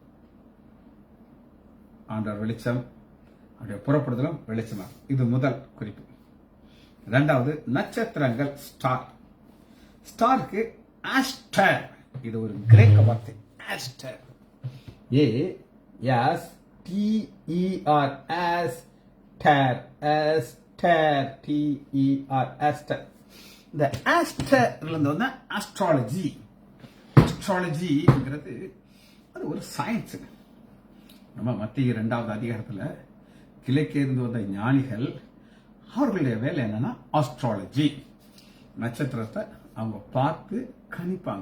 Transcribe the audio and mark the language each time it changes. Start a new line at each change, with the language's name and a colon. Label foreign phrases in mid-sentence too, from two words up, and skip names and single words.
Tamil: ஆண்டவர் வெளிச்சம், அவருடைய புறப்படுதலும் வெளிச்சமா. இது முதல் குறிப்பு. 2வது நட்சத்திரங்கள், ஸ்டார். ஸ்டாருக்கு ஆஸ்டர். இது ஒரு கிரேக்க வார்த்தை. ஆஸ்டர். ASTER. T-E-R, Aster, Aster, T-E-R, Aster. இந்த ஆஸ்டர்லேருந்து வந்து ஆஸ்ட்ராலஜி. ஆஸ்ட்ராலஜிங்கிறது அது ஒரு சயின்ஸுங்க. நம்ம மத்திய 2வது அதிகாரத்தில் கிழக்கே இருந்து வந்த ஞானிகள் அவர்களுடைய வேலை என்னன்னா ஆஸ்ட்ராலஜி. நட்சத்திரத்தை அவங்க பார்த்து கணிப்பாங்க.